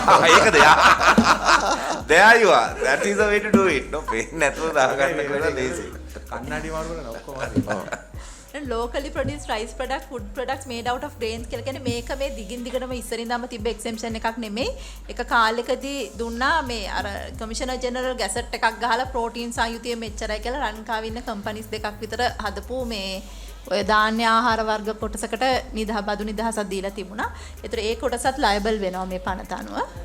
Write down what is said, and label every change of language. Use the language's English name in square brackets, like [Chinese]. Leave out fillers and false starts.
[Sinhala] ඒකද [English] there you are. That is the way to do it. No pain [Sinhala] නැතුව දාගන්න කියලා ලේසි. කන්නඩි මාරු කරන ඔක්කොම [English] locally produced rice product food products made out of grains [Sinhala] කියලා කියන්නේ මේක මේ දිගින් දිගටම ඉස්සරින්දම තිබ්බ exemption එකක් නෙමෙයි. එක කාලෙකදී දුන්නා මේ අර කමිෂනර් ජෙනරල් ගැසට් එකක් ගහලා ප්‍රෝටීන් සංයුතිය මෙච්චරයි කියලා ලංකාවේ ඉන්න කම්පැනිස් දෙකක් විතර හදපු මේ ඔය ධාන්‍ය ආහාර වර්ග කොටසකට බදු නිදහසක් දීලා තිබුණා. ඒතර ඒ කොටසත් ලයබල් වෙනවා මේ පනත අනුව.